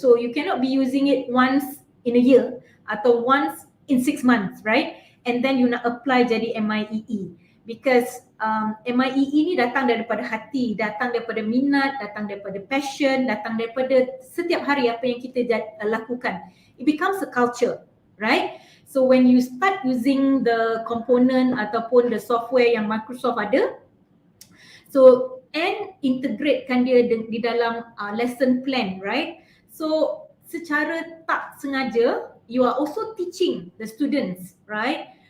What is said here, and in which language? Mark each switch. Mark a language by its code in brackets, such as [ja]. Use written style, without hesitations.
[en] So you cannot be using it once in a year atau once in 6 months, right? And then you nak apply jadi MIEE. [ms] Because MIEE ni datang daripada hati, datang daripada minat, datang daripada passion, datang daripada setiap hari apa yang kita lakukan. [en] It becomes a culture, right? So when you start using the component ataupun the software [ms] yang Microsoft ada, [en] so and integratekan [ms] dia di dalam [en] lesson plan, right? So [ms] secara tak sengaja, [en] you are also teaching the students, right?